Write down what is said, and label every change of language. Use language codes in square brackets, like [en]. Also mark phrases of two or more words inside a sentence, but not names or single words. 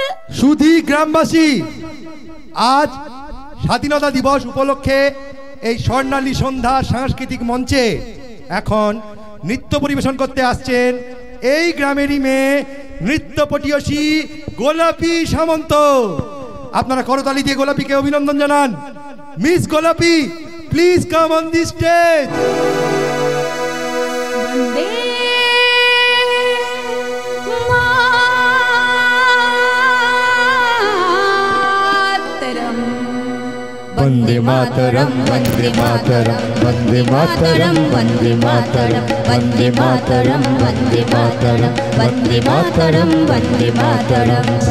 [bn] শুধু গ্রামবাসী, আজ স্বাধীনতা দিবস উপলক্ষে এই স্বর্ণালী সন্ধ্যা সাংস্কৃতিক মঞ্চে এখন নৃত্য পরিবেশন করতে আসছেন এই গ্রামেরই মেয়ে নৃত্য পটীয়সী গোলাপি সামন্ত। আপনারা করতালি দিয়ে গোলাপিকে অভিনন্দন জানান। [en] Miss গোলাপি, please come on the stage। [sa] वंदे मातरम, वंदे मातरम, वंदे मातरम, वंदे मातरम, वंदे मातरम, वंदे मातरम, वंदे मातरम, वंदे मातरम।